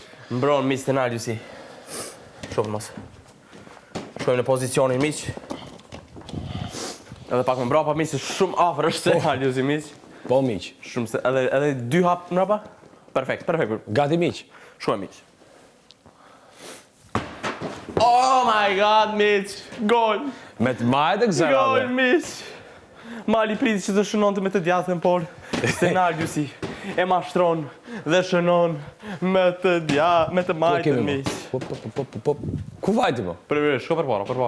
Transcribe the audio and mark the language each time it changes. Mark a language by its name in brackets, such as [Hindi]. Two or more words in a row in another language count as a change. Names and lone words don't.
[Albanian] Mbron miq scenariu si. Shohim mos. Shkojmë në pozicionin miq. Edhe pak më mbrapa miq, se shumë afër është scenariu si miq. Po miq. Shumë se edhe dy hap mbrapa. Perfekt. Gati miq. Shkojmë miq. [English] Oh my god [Albanian] miq. Gol. Me të majtë e kësa Gol miq. Mali priti që të shënonte me të djathën, por scenariu si e mashtron dhe shënon me të majtën miq. Po. Ku vajti po? Shko për para.